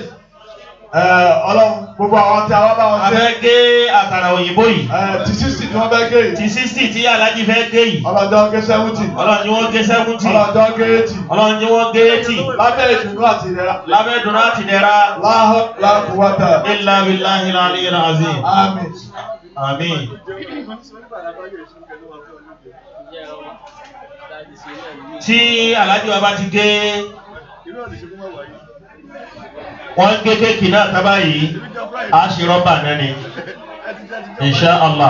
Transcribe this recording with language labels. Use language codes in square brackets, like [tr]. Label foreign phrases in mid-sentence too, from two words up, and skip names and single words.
[yo] Ọlọ́run gbogbo àwọn tí a wá bá wọn ṣe. A fẹ́ gé àkàrà òyìnbó yìí. Ti 60 tí wọ́n fẹ́ gé yìí. Ti 60 tí Aláàjì fẹ́ gé yìí. Ọlọ́jọ́ gé 70. Ọlọ́jọ́ wọ́n gé 70. Ọlọ́jọ́ gé 80. Ọlọ́jọ́ wọ́n gé 80. Lábẹ́ ìdùnnú àti ìdẹ̀ra. Lábẹ́ ìdùnnú àti ìdẹ̀ra. [ar] لا قوة إلا بالله العلي العظيم. [yo] Àmín. Àmín. Tí Aláàjì wa bá ti gé wọ́n gé kéèkì náà tábà yìí a ṣe rọ́bà náà ni [ar] إن شاء الله.